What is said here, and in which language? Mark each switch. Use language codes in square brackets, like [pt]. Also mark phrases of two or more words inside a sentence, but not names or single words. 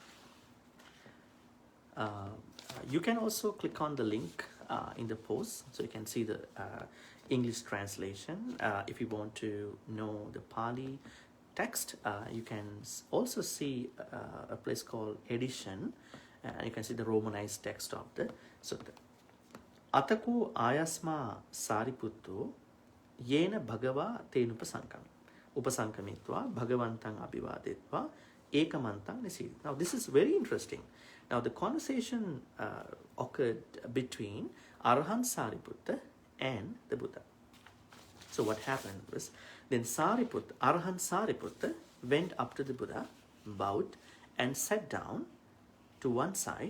[en] You can also click on the link in the post, so you can see the English translation. If you want to know the Pali text, you can also see a place called edition, and you can see the Romanized text of the sutta. [pi] Atako ayasma sariputto yena bhagava upasankamitva bhagavantang abhivadetva ekamantang nisidhi. [en] Now, this is very interesting. Now, the conversation occurred between Arahant Sariputta and the Buddha. So what happened was, then Arahant Sariputta went up to the Buddha, bowed, and sat down to one side.